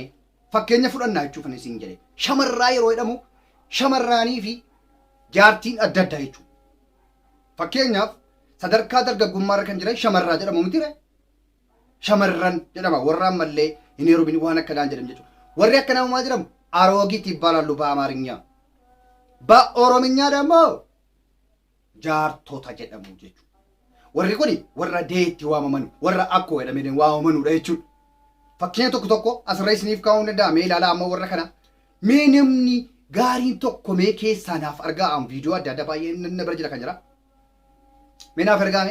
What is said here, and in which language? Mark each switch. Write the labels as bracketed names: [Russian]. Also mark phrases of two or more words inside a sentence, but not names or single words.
[Oromo] Fakkeenya fudhannaa jechuuf ani siin jedhe. Shamarraa yeroo jedhamu shamarraanii fi jaartiin adda addaa jechuudha. Fakkeenyaaf sadarkaa dargaggummaarra kan jiran shamarraa jedhamu mitire. Shamarran jedhama warra ammallee hin heerumin waan akkanaan jedhamu jechuudha. Warri akkanaa maal jedhamu [Amharic] አሮጊት ይባላሉ በአማርኛ። በኦሮምኛ ደግሞ [Oromo] ጃርቶታ jedhamu jechuudha. Warri kuni warra deetti waamaman warra akkoo jedhamanii waamamanudha jechuudha. Fakkeenya tokko asirra isiniif kaa'uu danda'a. Mee ilaalaa amma warra kana. Mee namni gaariin tokko mee keessaa naaf argaa viidiyoo adda addaa baay'ee na bira jira kan jira. Mee naaf argaame.